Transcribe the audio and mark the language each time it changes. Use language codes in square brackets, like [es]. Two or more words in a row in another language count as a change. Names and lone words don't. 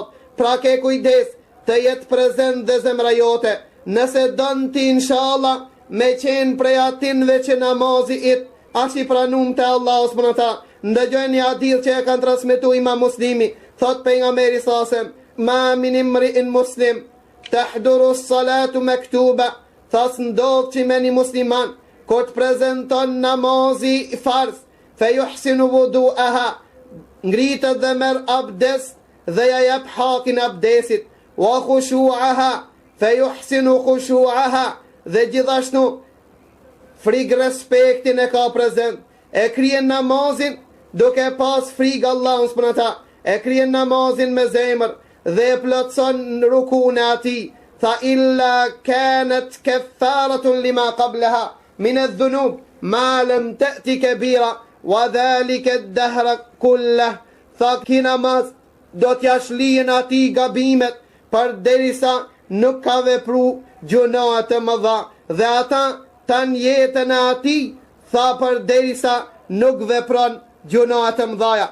[sq] Pra ke kujdes të jetë prezent dhe zemra jote, nëse don ti inshallah me qenë prej atinve që namazi it është i pranum të Allah [ar] سبحانه وتعالى. [sq] Ndëgjojnë një hadith që e kanë transmetuar Imam Muslimi, thot pejgamberi sasem, [ar] ما من امرئ مسلم تحضره الصلاة المكتوبة, [sq] thas ndodh që me një musliman kur të prezenton namazi farz, [ar] فيحسن وضوءها, [sq] ngritët dhe merë abdes dhe ja jep hakin abdesit, [ar] وخشوعها فيحسن خشوعها, [sq] dhe gjithashtu frikë respektin e ka prezent, e kryen namazin duke pas frikë Allahun [ar] سبحانه وتعالى, [sq] e kryen namazin me zemër dhe e plotson rukun e ati, tha [ar] إلا كانت كفارة لما قبلها من الذنوب ما لم تؤت كبيرة وذلك الدهر كله, [sq] tha ki namaz do t'ja shlijen ati gabimet për derisa nuk ka vepru gjunoa të mëdha, dhe ata tan jetën e ati, tha për derisa nuk vepron gjunoa të mëdhaja.